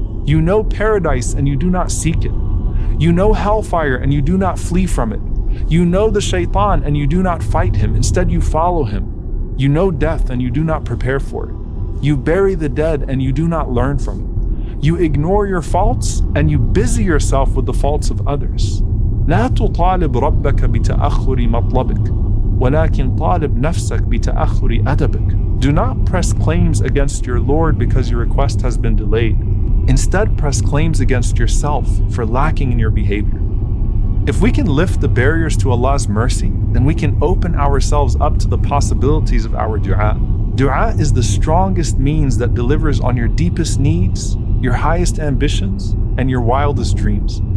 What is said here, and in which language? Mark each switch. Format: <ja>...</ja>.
<en>You know paradise and you do not seek it. You know hellfire and you do not flee from it. You know the shaitan and you do not fight him, instead you follow him. You know death and you do not prepare for it. You bury the dead and you do not learn from it. You ignore your faults and you busy yourself with the faults of others.</en> <ar>لا تطالب ربك بتأخر مطلبك ولكن طالب نفسك بتأخر أدبك.</ar> <en>Do not press claims against your Lord because your request has been delayed. Instead, press claims against yourself for lacking in your behavior. If we can lift the barriers to Allah's mercy, then we can open ourselves up to the possibilities of our dua. Dua is the strongest means that delivers on your deepest needs, your highest ambitions, and your wildest dreams.</en>